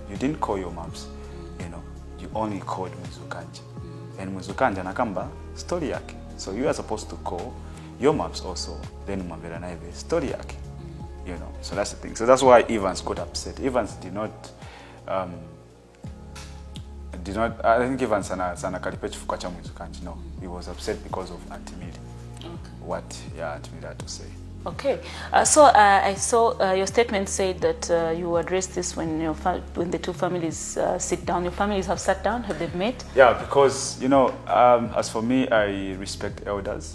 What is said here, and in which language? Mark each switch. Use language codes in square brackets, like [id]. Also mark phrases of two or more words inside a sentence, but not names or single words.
[en] You didn't call your moms, you know, you only called Mwizukanji. And Mwizukanji [ny] anakamba story yake. [en] So you are supposed to call your moms also, then [ny] mwambela na hivi story yake. [en] You know, so that's the thing. So that's why Evans got upset. Evans did not, I think Evans [bem] sana kalipe chifuka cha [en] Mwizukanji. No, he was upset because of Auntie Millie. Okay. What, yeah, Auntie Millie had to say. Okay, so I saw your statement said that you address this when when the two families sit down. Your families have sat down, have they met? Yeah, because, you know, as for me, I respect elders.